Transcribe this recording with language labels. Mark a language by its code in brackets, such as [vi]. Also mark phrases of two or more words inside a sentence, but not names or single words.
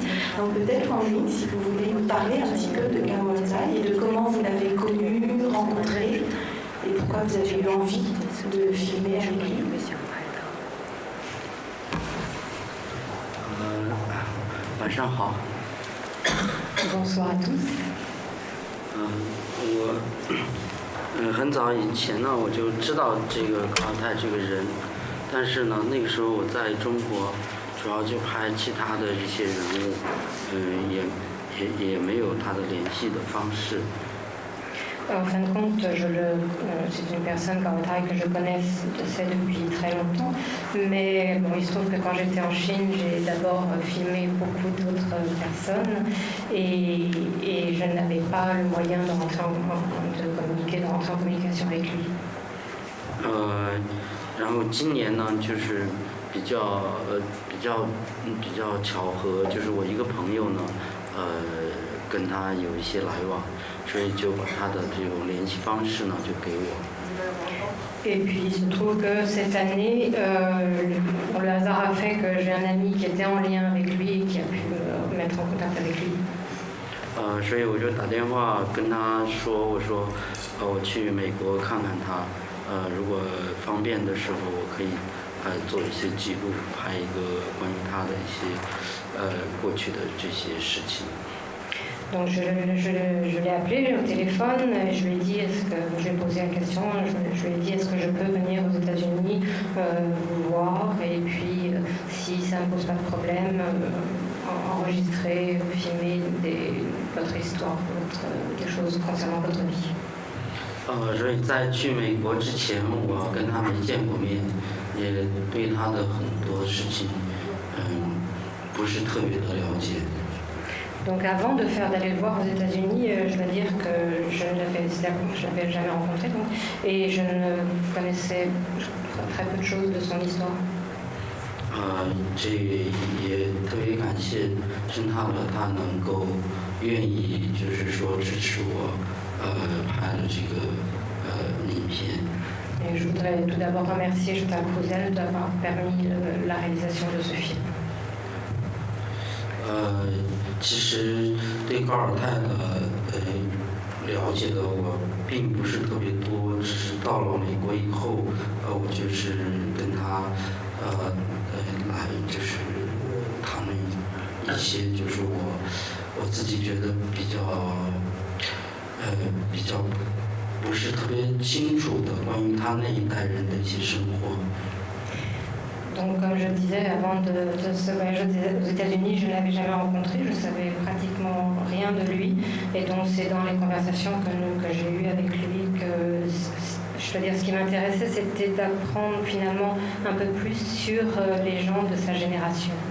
[fr] Donc peut-être Wang Bing, si vous voulez nous parler un petit peu de Gao Altai et de comment vous l'avez connu, rencontré et pourquoi vous avez eu envie de filmer avec lui. Bonsoir à tous. [zh] 我很早以前呢，我就知道这个高泰这个人，但是呢，那个时候我在中国主要就拍其他的一些人物，也没有他的联系的方式。 [fr] En fin de compte, c'est une personne comme Altai que je connaissais depuis très longtemps. Mais bon, il se trouve que quand j'étais en Chine, j'ai d'abord filmé beaucoup d'autres personnes et je n'avais pas le moyen de rentrer de rentrer en communication avec lui. [zh] 然后今年呢，就是比较巧合，就是我一个朋友呢，跟他有一些来往。所以就把他的这种联系方式呢就给我。 [fr] Et puis il se trouve que cette année, le hasard a fait que j'ai un ami qui était en lien avec lui et qui a pu me mettre en contact avec lui. [zh] 所以我就打电话跟他说，我说，我去美国看看他，如果方便的时候，我可以做一些记录，拍一个关于他的一些过去的这些事情。 [fr] Donc je l'ai appelé au téléphone et je lui ai dit, je lui ai posé la question, je lui ai dit est-ce que je peux venir aux États-Unis vous voir et puis si ça ne me pose pas de problème, enregistrer, filmer votre histoire, des choses concernant votre vie. [zh] 所以在去美国之前，我跟他没见过面，也对他的很多事情，不是特别的了解。 [fr] Donc avant d'aller le voir aux États-Unis, je dois dire que je ne l'avais jamais rencontré et je ne connaissais très peu de choses de son histoire. [zh] 这也特别感谢申塔勒，他能够愿意就是说支持我拍了这个影片。 [fr] Et je voudrais tout d'abord remercier Chantal Clausel d'avoir permis la réalisation de ce film. [zh] 其实对高尔泰的了解的我并不是特别多，只是到了美国以后，我就是跟他来就是谈了一些就是我自己觉得比较不是特别清楚的关于他那一代人的一些生活。 [fr] Donc, comme je disais, avant de ce voyage aux États-Unis, je ne l'avais jamais rencontré, je savais pratiquement rien de lui. Et donc, c'est dans les conversations que j'ai eues avec lui que, je veux dire, ce qui m'intéressait, c'était d'apprendre finalement un peu plus sur les gens de sa génération.